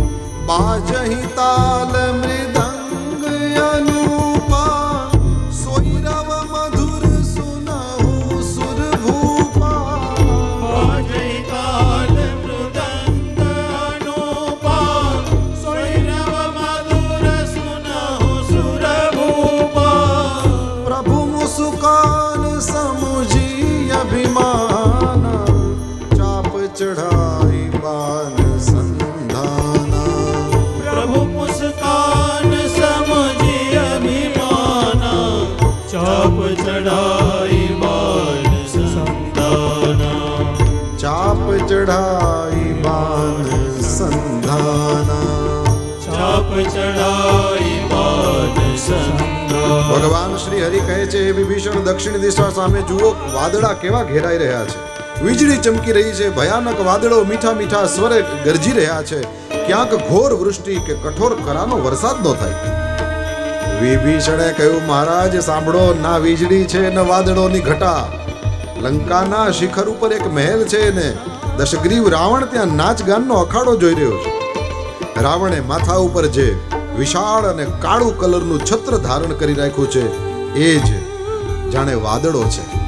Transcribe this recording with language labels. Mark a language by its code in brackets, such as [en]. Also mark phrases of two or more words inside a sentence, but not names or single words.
[awa] बाजहि ताल मृदंग अनूपा सोई रव मधुर सुनहु सुर भूपा बाजहि ताल मृदंग अनूपा सोई रव मधुर सुनहु सुर भूपा प्रभु मुस्कान समुझी अभिमाना चाप चढ़ाई बान संधाना प्रभु मुस्कान समझी अभिमाना चाप चढ़ाई बाण संताना चाप चढ़ाई बान संधाना चाप चढ़ाई बाण संताना [gu] ભગવાન શ્રી હરિ કહે છે હે વિભીષણ દક્ષિણ દિશા સામે જુઓ વાદળા કેવા ઘેરાઈ રહ્યા છે વીજળી ચમકી રહી છે ભયાનક વાદળો મીઠા મીઠા સ્વરે ગરજી રહ્યા છે ક્યાંક ઘોર વૃષ્ટિ કે કઠોર કરાનો વરસાદ ન થાય વિભીષણે કહ્યું મહારાજ સાંભળો ના વીજળી છે ન વાદળોની ઘટા લંકાના શિખર ઉપર એક મહેલ છે ને દશગ્રીવ રાવણ ત્યાં નાચ ગાનનો અખાડો જોઈ રહ્યો છે રાવણે માથા ઉપર જે વિશાળ અને કાળું કલરનું છત્ર ધારણ કરી રાખ્યું છે એ જ જાણે વાદળો છે